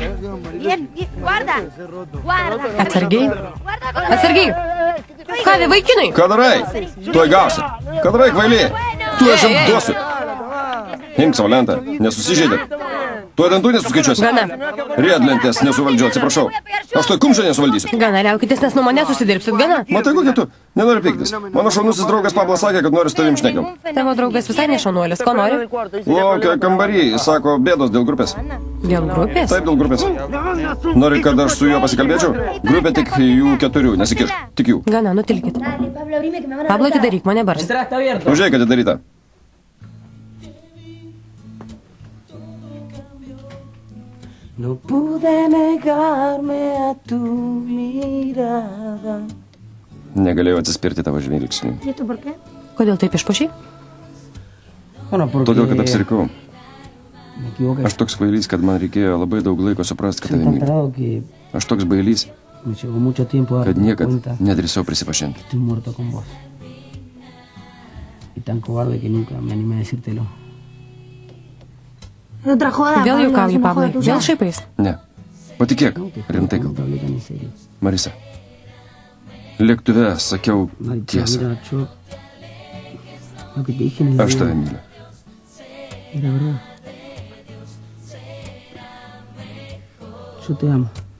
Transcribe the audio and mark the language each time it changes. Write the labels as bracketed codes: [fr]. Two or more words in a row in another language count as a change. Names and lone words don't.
[es] Bien, guarda. Guarda. [lt] Atsargiai. Atsargiai. Ką, vaikinai? Ką darai? Tuoj gausi. Ką darai, kvailė? Tuoj aš jam duosiu. Imk savo lentą, nesusižeidė. Tuoj dantų nesuskaičiuosi. Gana. Riedlentės nesuvaldžiu, atsiprašau. Aš tuoj kumščio nesuvaldysiu. Gana, liaukitės, nes nuo manęs susidirbsit. Gana. Matai, kokia tu? Nenori piktis. Mano šaunusis draugas Pablas sakė, kad nori su tavim šnekam. Tavo draugas visai nešaunuolis. Ko nori? Laukia kambarį, sako, bėdos dėl grupės. Dėl grupės? Taip, dėl grupės. Nori, kad aš su juo pasikalbėčiau? Grupė tik jų 4, nesikiš. Tik jų. Gana, nutilkit. Pablo, atidaryk, mane bars. Užėjai, kad atidaryta. [es] No pude negarme a tu mirada. [lt] Negalėjau atsispirti tavo žvilgsniui. [es] ¿Y esto por qué? [lt] Kodėl taip išpušai? Todėl, kad apsirikau. [es] Me equivoqué. [lt] Aš toks kvailys, kad man reikėjo labai daug laiko suprasti, kad [es] Soy [lt] tave [es] tan [lt] myliu. [es] tarado que [lt] Aš toks bailys, [es] me llevó mucho tiempo [lt] kad [es] darme [lt] niekad [es] cuenta que [lt] nedrįsau prisipažinti. [es] estoy muerto con vos. Y tan cobarde que nunca me animé a decírtelo. Otra joda. [lt] Vėl Pablo, juokauji, [es] es una [lt] Pablai. [es] joda tuya. [lt] Vėl šaipais. Ne. Patikėk, rimtai [es] Nunca [lt] kalbu. [es] hablé tan en serio. Marisa. [lt] Lėktuve sakiau [es] Marica, [lt] tiesą. [es] mira, yo... Lo que te dije en el [lt] Aš tave [es] avión [lt] myliu. [es] era verdad. Yo te amo.